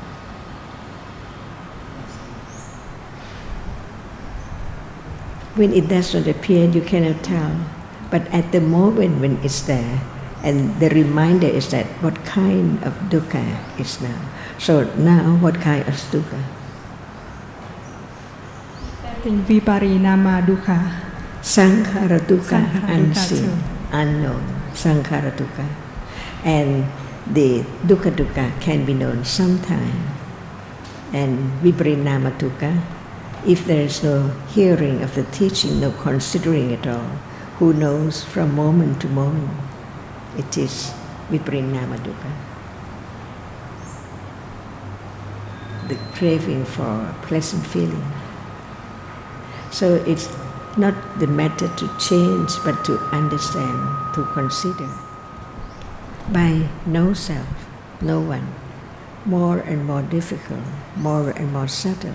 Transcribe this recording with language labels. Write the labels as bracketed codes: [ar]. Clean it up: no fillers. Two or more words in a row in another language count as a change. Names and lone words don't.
[en] When it does not appear, you cannot tell. But at the moment when it's there, and the reminder is that what kind of dukkha is now. So now, what kind of dukkha? [pi] Viparinama dukkha. Sankhara dukkha, [en] unseen, unknown. [pi] Sankhara dukkha. [en] And the dukkha can be known sometime. [pi] And viparinama dukkha, [en] if there is no hearing of the teaching, no considering at all, who knows from moment to moment, it is [pi] viparinama dukkha. [en] The craving for pleasant feeling. So it's not the matter to change, but to understand, to consider. By no self, no one, more and more difficult, more and more subtle.